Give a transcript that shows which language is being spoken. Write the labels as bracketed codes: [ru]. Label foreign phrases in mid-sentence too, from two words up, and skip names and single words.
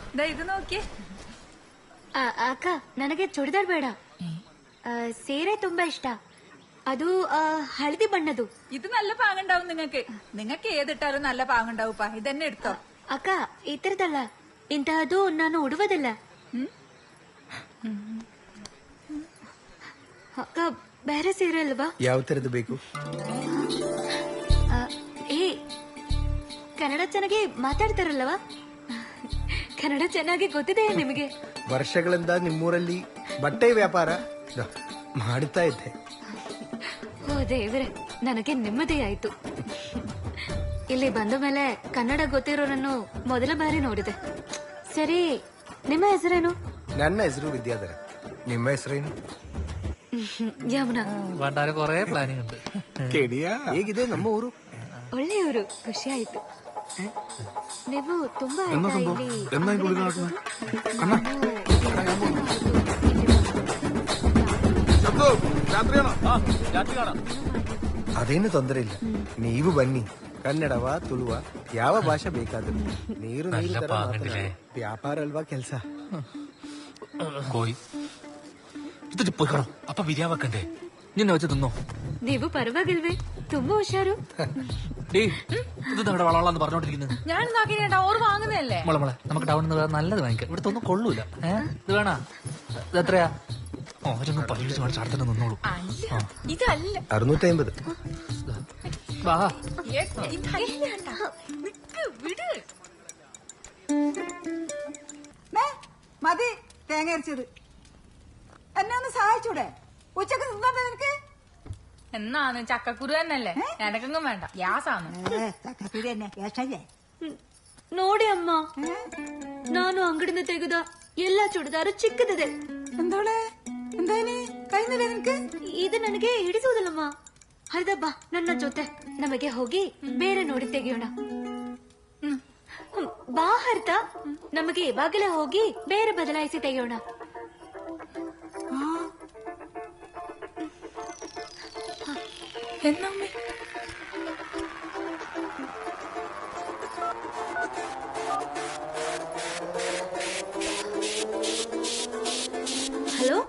[kn] ಇದು ನೋಕಿ ಅಕ್ಕ ನನಗೆ ಚೂಡಿದಾರ್ ಬೇಡ, ಸೀರೆ ತುಂಬಾ ಇಷ್ಟ. ಅದು ಹಳದಿ ಬಣ್ಣದು. [ml] ഇത് നല്ല പാങ്ങുണ്ടാവും നിങ്ങൾക്ക് ഏതിട്ടാലും നല്ല പാങ്ങുണ്ടാവുപ്പാ. ഇതന്നെ എടുത്തോ. [kn] ಅಕ್ಕ ಈ ತರದಲ್ಲ, ಇಂತಹದ್ದು ನಾನು ಉಡುವುದಿಲ್ಲ. ಅಕ್ಕ ಬೇರೆ ಸೀರೆ ಅಲ್ವಾ? ಯಾವ ತರದ್ದು ಬೇಕು? ಏ ಕನ್ನಡ ಚೆನ್ನಾಗಿ ಮಾತಾಡ್ತಾರಲ್ವಾ? ಕನ್ನಡ ಚೆನ್ನಾಗಿ ಗೊತ್ತಿದೆ ನಿಮಗೆ? ವರ್ಷಗಳಿಂದ ನಿಮ್ಮೂರಲ್ಲಿ ಬಟ್ಟೆ ವ್ಯಾಪಾರ ಮಾಡುತ್ತಾ ಇದ್ದೆ. ಓ ದೇವ್ರೆ, ನನಗೆ ನೆಮ್ಮದಿ ಆಯ್ತು. ಇಲ್ಲಿ ಬಂದ ಮೇಲೆ ಕನ್ನಡ ಗೊತ್ತಿರೋರನ್ನು ಮೊದಲ ಬಾರಿ ನೋಡಿದೆ. ಸರಿ, ನಿಮ್ಮ ಹೆಸರೇನು? ನನ್ನ ಹೆಸರು ವಿದ್ಯಾಧರ. ನಿಮ್ಮ ಹೆಸರೇನು? ಯಮುನಾ. [ml] കൊറേ പ്ലാനിങ് ഉണ്ട്. [kn] ಹೇಗಿದೆ ನಮ್ಮ ಊರು? ಒಳ್ಳೆಯವರು, ಖುಷಿ ಆಯ್ತು. ನೀವು ತುಂಬಾ ಅದೇನು ತೊಂದರೆ ಇಲ್ಲ, ನೀವು ಬನ್ನಿ. ಕನ್ನಡವ ತುಳುವ ಯಾವ ಭಾಷೆ ಬೇಕಾದ್ರೂ ನೀರು ವ್ಯಾಪಾರ ಅಲ್ವಾ ಕೆಲಸ. [ml] അപ്പൊ ബിരിയാണി വെക്കണ്ടേ? നിന്നെ വെച്ച് തിന്നോ? ನೀವು ಪರವಾಗಿಲ್ವೇ? ತುಂಬಾ ಹುಷಾರು. ഇത് നമ്മുടെ വളവളാന്ന് പറഞ്ഞോണ്ടിരിക്കുന്നത്. ഞാൻ നോക്കിട്ടാ ഓർ വാങ്ങുന്നതല്ലേ. മോളെ നമുക്ക് ടൗണിൽ നിന്ന് നല്ലത് വാങ്ങിക്കാം. ഇവിടുത്തെ ഒന്നും കൊള്ളൂല. ഇത് വേണ? ഇത് എത്രയാ? ഓരൊന്നും പരീക്ഷിച്ച് കാണിച്ച് അടുത്തന്നെ നിന്നോളൂ. ഇതല്ല 650. വാ മതി തേങ്ങ അരച്ചത്. എന്നെ ഒന്ന് സഹായിച്ചൂടെ? ഉച്ചക്ക് തിന്നോട്ടെ നിനക്ക്? എന്നാന്ന് ചക്കക്കുരു തന്നെയല്ലേ, എനക്കെങ്കും വേണ്ട, ഗ്യാസാണ്. ചക്കക്കുരു തന്നെ ഗ്യാസല്ലേ? [kn] ನೋಡಿ ಅಮ್ಮ, ನಾನು ಅಂಗಡಿಯಿಂದ ತೆಗೆದ ಎಲ್ಲ ಚೂಡಿದಾರು ಚಿಕ್ಕದಿದೆ. [ml] എന്തോളെ എന്തായാലും കഴിഞ്ഞില്ല നിനക്ക്? [kn] ಇದು ನನಗೆ ಹಿಡಿಸುವುದಿಲ್ಲಮ್ಮ. ಹೌದಾ, ಬಾ ನನ್ನ ಜೊತೆ, ನಮಗೆ ಹೋಗಿ ಬೇರೆ ನೋಡಿ ತೆಗೆಯೋಣ. ಬಾ ಹರ್ತ, ನಮಗೆ ಇವಾಗಲೇ ಹೋಗಿ ಬೇರೆ ಬದಲಾಯಿಸಿ ತೆಗೆಯೋಣ. [ml] എന്നമ്മേ ഹലോ